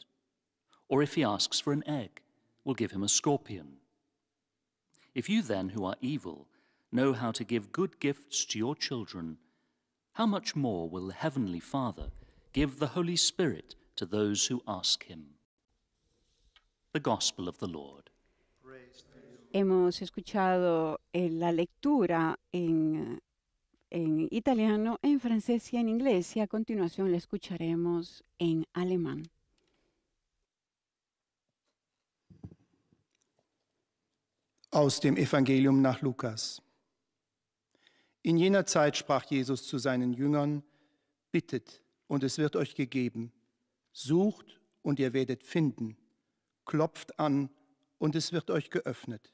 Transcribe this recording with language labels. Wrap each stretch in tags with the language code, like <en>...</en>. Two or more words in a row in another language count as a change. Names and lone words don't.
<en>Or if he asks for an egg, will give him a scorpion? If you then, who are evil, know how to give good gifts to your children, how much more will the Heavenly Father give the Holy Spirit to those who ask him?" The Gospel of the Lord.</en> <es>Hemos escuchado la lectura en italiano, en francés y en inglés, y a continuación la escucharemos en alemán.</es> <de>Aus dem Evangelium nach Lukas. In jener Zeit sprach Jesus zu seinen Jüngern: Bittet, und es wird euch gegeben. Sucht, und ihr werdet finden. Klopft an, und es wird euch geöffnet.</de>